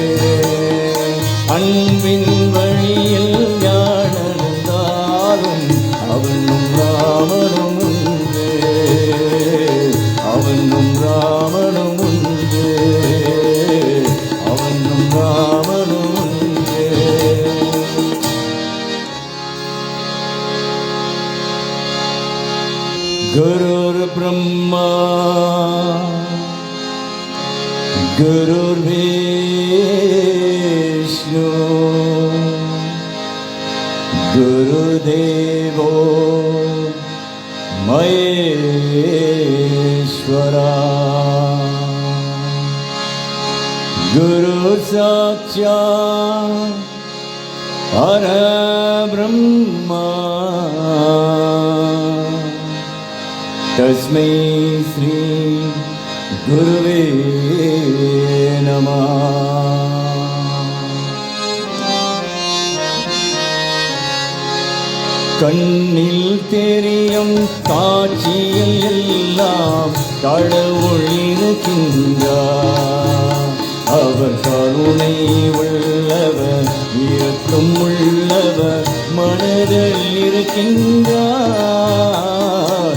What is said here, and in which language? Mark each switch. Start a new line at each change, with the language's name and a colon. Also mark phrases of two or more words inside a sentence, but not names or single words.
Tamil: அன்பின் வழியில் யார் நடந்தாலும் அவனும் ராமனும் உண்டு. அவனும் ராமனும் உண்டு. அவனும் ராமனும் உண்டு.
Sanskrit: गुरुर् ब्रह्मा गुरुर् विष्णु गुरु देवो महेश्वर गुरु साक्षात् परब्रह्म तस्मै श्री गुरवे नमः.
Tamil: கண்ணில் தெரியும் காட்சியில் எல்லாம் கடவுள் இருக்கின்றார். அவர் கருணை உள்ளவர், இரக்கம் உள்ளவர், மனதில் இருக்கின்றார்.